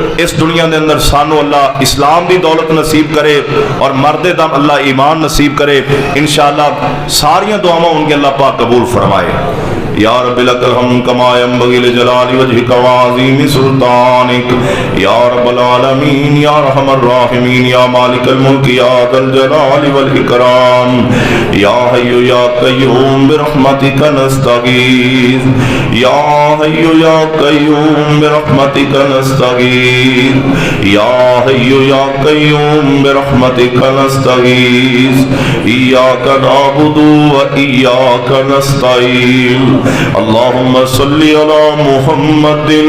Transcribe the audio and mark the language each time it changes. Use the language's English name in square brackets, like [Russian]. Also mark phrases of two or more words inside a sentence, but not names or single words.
[Punjabi] اس دنیا دے اندر سانو اللہ اسلام دی دولت نصیب کرے اور مرد دم اللہ ایمان نصیب کرے انشاءاللہ ساریاں دعاواں ان کے اللہ پاک قبول فرمائے [Arabic] یا رب لک الحمد کما ینبغی لجلال وجهک وعظیم سلطانک یا رب العالمین یا ارحم الراحمین یا مالک الملک یا ذا الجلال والاکرام یا حی یا قیوم برحمتک نستغیث یا حی یا قیوم برحمتک نستغیث یا حی یا قیوم برحمتک نستغیث ایاک نعبد و ایاک نستعین اللہم صلی علی محمد